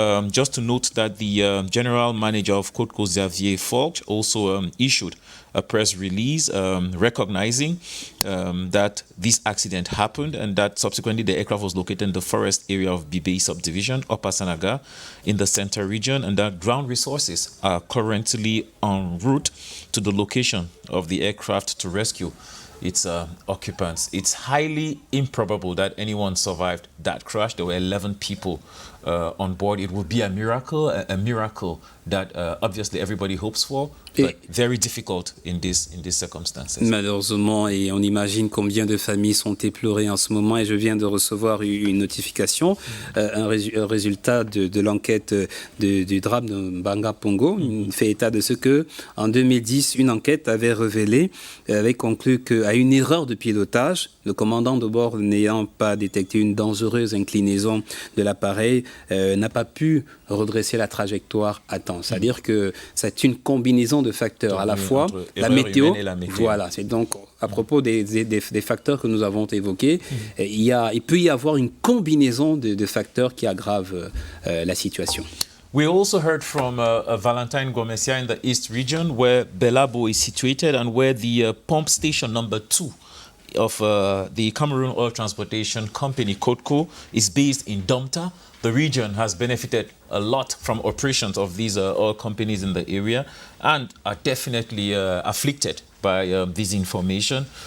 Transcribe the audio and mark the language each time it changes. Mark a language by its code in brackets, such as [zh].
[en] Just to note that the general manager of CODCO, Xavier Forge, also issued a press release recognizing that this accident happened and that subsequently the aircraft was located in the forest area of Bibei subdivision, Upper Sanaga, in the center region, and that ground resources are currently en route to the location of the aircraft to rescue its occupants. It's highly improbable that anyone survived that crash. There were 11 people on board. It would be a miracle that obviously everybody hopes for, but very difficult in these circumstances. [fr] Malheureusement, et on imagine combien de familles sont éplorées en ce moment, et je viens de recevoir une notification, un résultat de l'enquête du drame de Banga Pongo. Il fait état de ce que, en 2010, une enquête avait révélé, avait conclu qu'à une erreur de pilotage, le commandant de bord n'ayant pas détecté une dangereuse inclinaison de l'appareil, n'a pas pu redresser la trajectoire à temps. C'est-à-dire que c'est une combinaison de facteurs, à la fois la météo, voilà, c'est donc à propos des facteurs que nous avons évoqués, il peut y avoir une combinaison de facteurs qui aggravent la situation. [en] We also heard from Valentine Gomesia in the East region, where Belabo is situated and where the pump station number 2 of the Cameroon Oil Transportation Company, CODCO, is based in Domta. The region has benefited a lot from operations of these oil companies in the area and are definitely afflicted by this information.